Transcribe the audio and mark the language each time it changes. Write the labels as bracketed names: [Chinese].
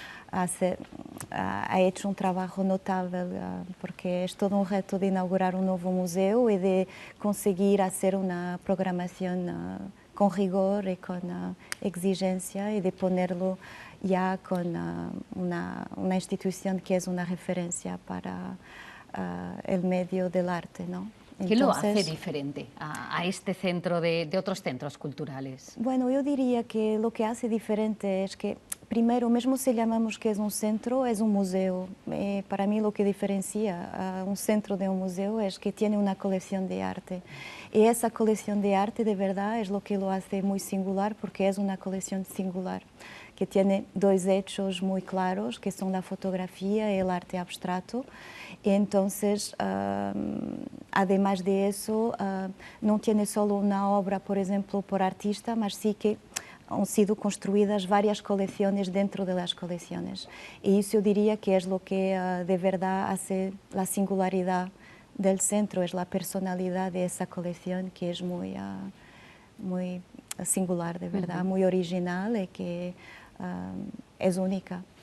[Spanish] ha hecho un trabajo notable, porque es todo un reto de inaugurar un nuevo museo y de conseguir hacer una programación con rigor y con exigencia y de ponerlo ya con una institución que es una referencia para el medio del arte, ¿no? ¿Qué lo hace Entonces, diferente a este centro de otros centros culturales? [Portuguese] bueno, eu diria que o que hace diferente é que, primeiro, mesmo se chamamos que é um centro, é um museu. Para mim, o que diferencia um centro de um museu é que tem uma coleção de arte. E essa coleção de arte, de verdade, é o que [Spanish] lo hace [Portuguese] muito singular, porque é uma coleção singular, que tem dois hechos muito claros, que são a fotografia e o arte abstrato. [Spanish] Entonces, además de eso, no tiene solo una obra, por ejemplo, por artista, mas sí que han sido construidas varias colecciones dentro de las colecciones. Y eso yo diría que es lo que de verdad hace la singularidad del centro, es la personalidad de esa colección que es muy, muy singular, de verdad, muy original y que es única.